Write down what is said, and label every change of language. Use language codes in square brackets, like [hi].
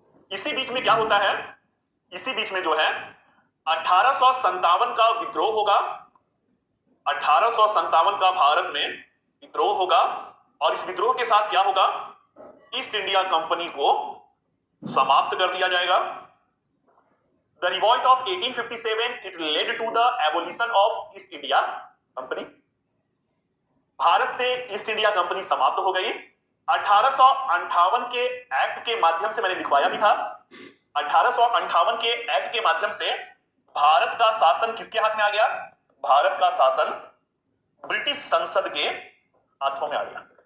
[hi] इसी बीच में क्या होता है, इसी बीच में जो है 1857 का विद्रोह होगा। 1857 का भारत में विद्रोह होगा और इस विद्रोह के साथ क्या होगा, ईस्ट इंडिया कंपनी को समाप्त कर दिया जाएगा। [en] The revolt of 1857 it led to the abolition of East India Company. [hi] Bharat से ईस्ट इंडिया कंपनी समाप्त हो गई। 1858 के एक्ट के माध्यम से, मैंने लिखवाया भी था, 1858 के एक्ट के माध्यम से भारत का शासन किसके हाथ में आ गया, भारत का शासन ब्रिटिश संसद के हाथों में आ गया।